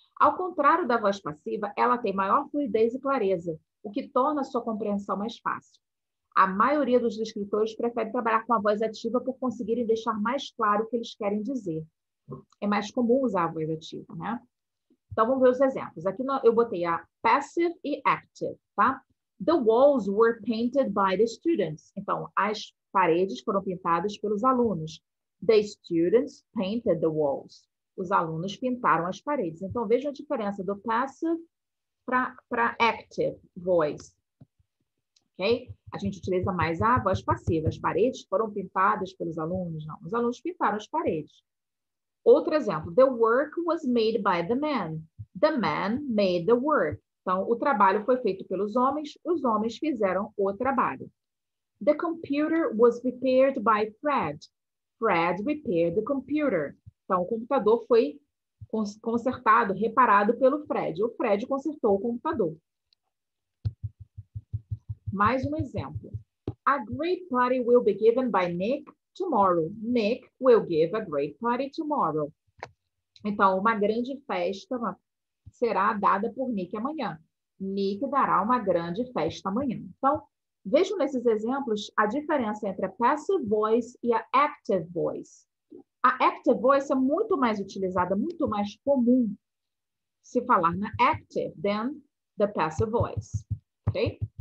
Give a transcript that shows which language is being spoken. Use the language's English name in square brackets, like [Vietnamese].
[Portuguese] Ao contrário da voz passiva, ela tem maior fluidez e clareza, o que torna a sua compreensão mais fácil. A maioria dos escritores prefere trabalhar com a voz ativa por conseguirem deixar mais claro o que eles querem dizer. É mais comum usar a voz ativa, né? Então, vamos ver os exemplos. Aqui eu botei a passive e active, tá? [English] The walls were painted by the students. [Portuguese] Então, as paredes foram pintadas pelos alunos. [English] The students painted the walls. [Portuguese] Os alunos pintaram as paredes. Então, vejam a diferença do passive para active voice. Okay? A gente utiliza mais a voz passiva. As paredes foram pintadas pelos alunos? Não, os alunos pintaram as paredes. Outro exemplo. [English] The work was made by the man. The man made the work. [Portuguese] Então, o trabalho foi feito pelos homens, os homens fizeram o trabalho. [English] The computer was repaired by Fred. Fred repaired the computer. [Portuguese] Então, o computador foi consertado, reparado pelo Fred. O Fred consertou o computador. Mais um exemplo. [English] A great party will be given by Nick tomorrow. Nick will give a great party tomorrow. [Portuguese] Então, uma grande festa será dada por Nick amanhã. Nick dará uma grande festa amanhã. Então, vejam nesses exemplos a diferença entre a passive voice e a active voice. A active voice é muito mais utilizada, muito mais comum se falar na active [English] than the passive voice. [Portuguese] Ok?